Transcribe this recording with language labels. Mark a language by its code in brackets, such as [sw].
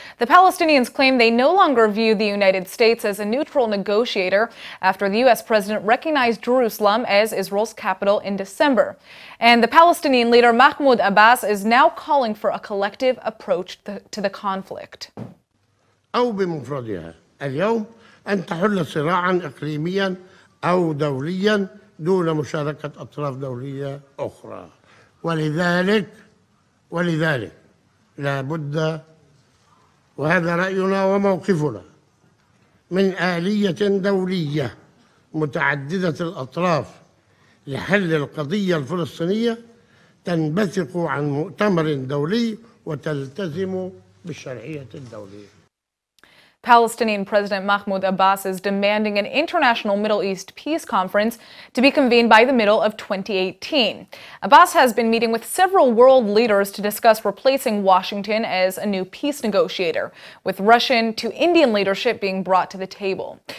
[en] The Palestinians claim they no longer view the United States as a neutral negotiator after the U.S. president recognized Jerusalem as Israel's capital in December. And the Palestinian leader Mahmoud Abbas is now calling for a collective approach to the conflict. [ar] أو بمفردها اليوم أن تحل صراعا إقليميا أو دوليا دون مشاركة أطراف دولية أخرى ولذلك لا بد وهذا رأينا وموقفنا من آلية دولية متعددة الأطراف لحل القضية الفلسطينية تنبثق عن مؤتمر دولي وتلتزم بالشرعية الدولية. [en] Palestinian President Mahmoud Abbas is demanding an international Middle East peace conference to be convened by the middle of 2018. Abbas has been meeting with several world leaders to discuss replacing Washington as a new peace negotiator, with Russian to Indian leadership being brought to the table.